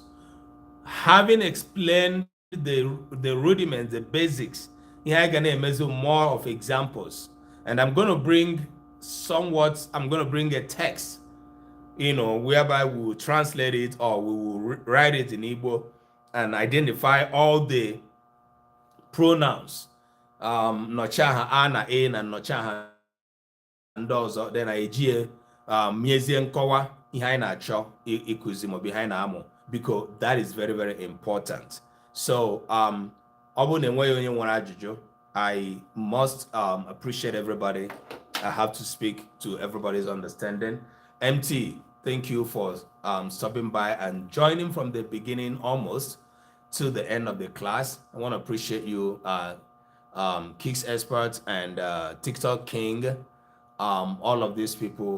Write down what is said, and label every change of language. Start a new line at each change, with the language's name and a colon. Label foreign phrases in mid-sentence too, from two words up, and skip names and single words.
English: Having explained the rudiments, the basics, here I'm gonna measure more of examples, and I'm gonna bring a text, whereby we will translate it or we will write it in Igbo and identify all the pronouns.
Igbo: Nnọchiaha a na e na nnọchiaha ndị ọzọ dị na ejie miezie nkọwa ihe anyị na-achọ ikuzi maọbụ ihe anyị na-amụ,
English: because that is very, very important.
Igbo: So ọ bụrụ na enweghị onye nwere ajụjụ,
English: I must appreciate everybody. I have to speak to everybody's understanding. MT, thank you for stopping by and joining from the beginning almost to the end of the class. I want to appreciate you, Kicks Expert and TikTok King, all of these people.